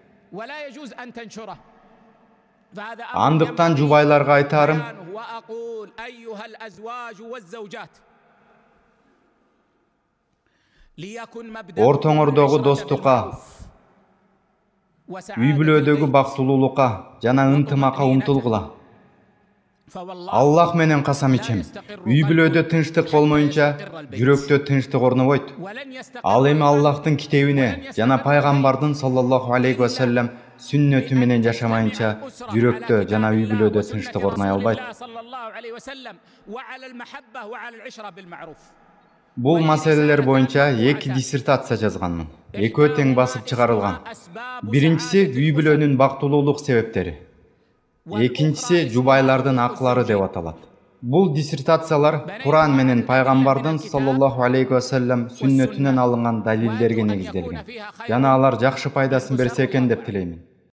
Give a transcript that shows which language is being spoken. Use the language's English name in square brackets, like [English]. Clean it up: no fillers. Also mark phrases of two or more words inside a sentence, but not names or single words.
[Kyrgyz] Андыктан жубайларга айтарым, ортоңордогу достукка, үй бүлөдөгү бактылуулукка жана ынтымакка умтулгула. Аллах менен касам ичем, үй бүлөдө тынчтык болмоюнча жүрөктө тынчтык орнобойт. Ал эми Аллахтын китебине жана пайгамбардын [Arabic] صلى الله عليه وسلم [Kyrgyz] сүннөтү менен жашамайынча жүрөктө жана үй бүлөдө тынчтык орной албайт. Бул маселелер боюнча 2 диссертация жазганмын. Экөө тең басып чыгарылган. Биринчиси үй бүлөнүн бактылуулук себептери. Экинчиси жубайлардын акылары деп аталат. Бул диссертациялар Куран менен пайгамбардын [Arabic] صلى الله عليه وسلم [Kyrgyz] сүннөтүнөн алынган далилдерге негизделген. Жана алар жакшы пайдасын берсе экен деп тилеймин.